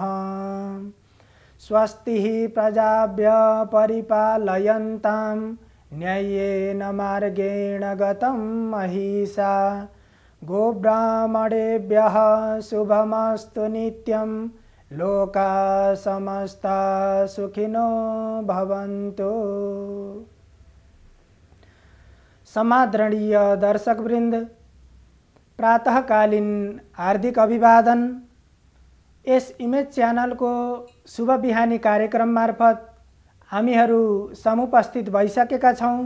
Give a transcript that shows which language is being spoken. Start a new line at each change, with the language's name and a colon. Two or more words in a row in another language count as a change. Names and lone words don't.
Sanskrit: स्वस्ति प्रजाभ्य परिपालयन्तां न्याय्येन मार्गेण गतं महिषा गोब्राह्मणेभ्यः शुभमस्तु नित्यं लोका समस्ता सुखिनो भवन्तु।
Nepali: समादरणीय दर्शकवृन्द, प्रातःकालीन हार्दिक अभिवादन। यस इमेज च्यानल को शुभ बिहानी कार्यक्रम मार्फत हामीहरू समुपस्थित भइसकेका छौं।